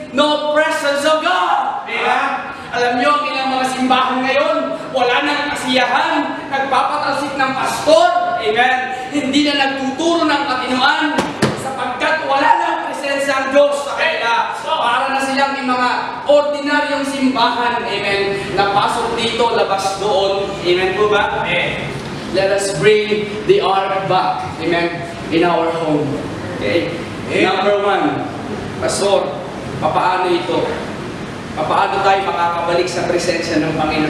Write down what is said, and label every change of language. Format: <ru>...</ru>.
<en>No presence of God. Amen.</en> <tl>Alam nyo, ang ilang mga simbahan ngayon, wala nang kasiyahan, nagpapatalsik ng pastor, amen, hindi na nagtuturo ng katinuan, sapagkat wala nang presensya ang Diyos sa kanila. Para na silang yung mga ordinaryong simbahan, amen, napasok dito, labas doon, amen po ba?</tl> <en>Let us bring the ark back, amen, in our home.</en> <tl>Okay? Number 1, Pastor, papaano ito? Paano tayo makakabalik sa presensya ng Panginoon?</tl>